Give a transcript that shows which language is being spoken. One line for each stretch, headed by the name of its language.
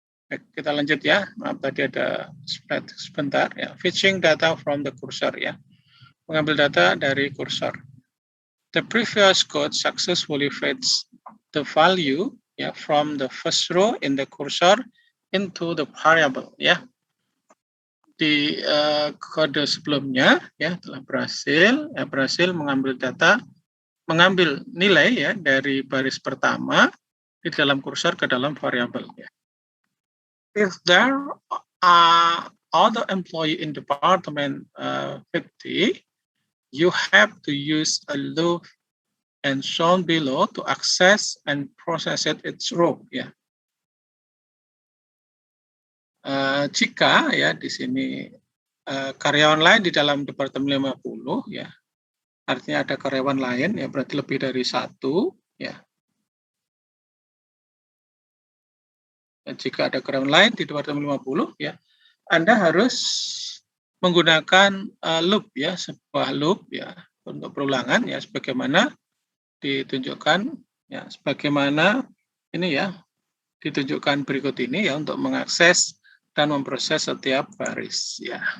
Indonesian: Kita lanjut, ya. Maaf tadi ada sebentar, ya.
English: Fetching data from the cursor, ya.
Indonesian: Mengambil data dari kursor.
English: The previous code successfully fetched the value, ya, from the first row in the cursor into the variable, ya.
Indonesian: Di kode sebelumnya, ya, telah berhasil mengambil data, mengambil nilai, ya, dari baris pertama di dalam kursor ke dalam variabel, ya.
English: If there are other employee in department 50, you have to use a loop and shown below to access and process its row, ya.
Indonesian: Jika, ya, di sini karyawan lain di dalam departemen 50, ya, artinya ada karyawan lain, ya, berarti lebih dari 1, ya. Jika ada karyawan lain di departemen 50, ya, Anda harus menggunakan loop, ya, sebuah loop, ya, untuk perulangan, ya, sebagaimana ditunjukkan, ya, sebagaimana ini, ya, ditunjukkan berikut ini, ya, untuk mengakses dan memproses setiap baris, ya.